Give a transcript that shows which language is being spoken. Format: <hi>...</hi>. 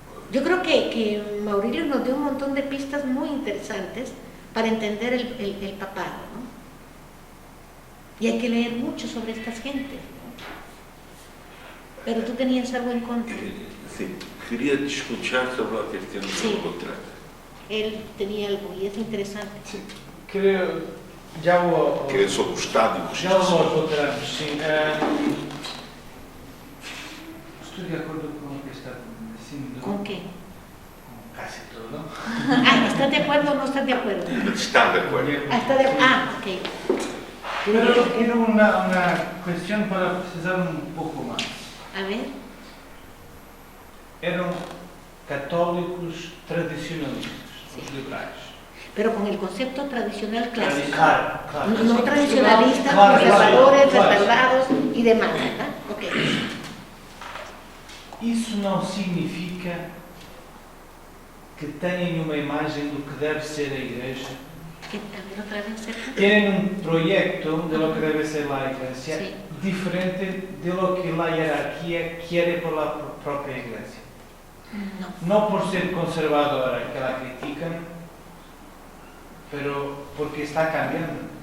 <es>Yo creo que Maurilio nos dio un montón de pistas muy interesantes para entender el papado, ¿no? Y hay que leer mucho sobre estas gentes, ¿no? Pero tú tenías algo en contra. Sí, quería escuchar sobre la cuestión Sí. del contrato. Él tenía algo y es interesante.</es> <pt>Sim, queria. Já vou. Que é sobre o Estado e o Já vou aos luteranos, sim. Estou de acordo com o que está dizendo.</pt> <es>¿Con qué?</es> <pt>Com casi todo, não?</pt> <es>Ah, ¿estás de acuerdo o no estás de acuerdo?</es> <pt>Está de acordo. Ok.</pt> <es>Pero quiero una cuestión para precisar un poco más. A ver,</es> <pt>Eram católicos tradicionalistas,</pt> <es>Sí.</es> <pt>os liberais.</pt> <es>pero con el concepto tradicional clásico. Claro, claro. No tradicionalistas, Claro, conservadores, claro. retardados y demás, ¿verdad? Ok.</es> <pt>Isso não significa que têm uma imagem do que deve ser a Igreja.</pt> <es>A ver, otra vez, cerca. Tienen un proyecto de lo que debe ser la Iglesia Sí. diferente de lo que la jerarquía quiere por la propia Iglesia. No. No por ser conservadora que la critican, pero porque está cambiando.</es>